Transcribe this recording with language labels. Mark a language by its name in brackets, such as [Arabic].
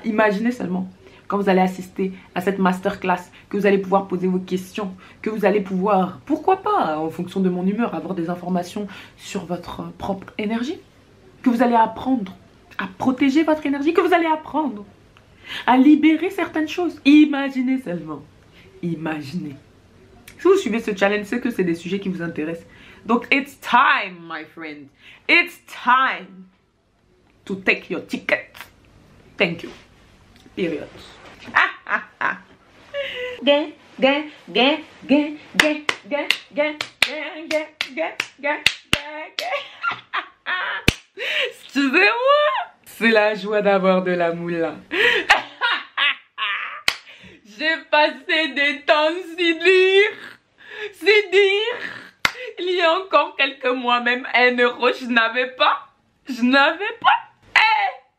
[French] Imaginez seulement quand vous allez assister à cette masterclass, que vous allez pouvoir poser vos questions, que vous allez pouvoir, pourquoi pas, en fonction de mon humeur, avoir des informations sur votre propre énergie, que vous allez apprendre à protéger votre énergie, que vous allez apprendre à libérer certaines choses. Imaginez seulement. Imaginez. Si vous suivez ce challenge, c'est que c'est des sujets qui vous intéressent. [English] Donc, it's time, my friend. It's time to take your ticket. Thank you. Period. Gain, gain, gain, gain, gain, gain, gain, gain, gain, gain, gain, gain. [French] Excusez-moi. C'est la joie d'avoir de la moula. J'ai passé des temps si durs. Si durs. Il y a encore quelques mois, même 1 euro, je n'avais pas. Je n'avais pas. Eh!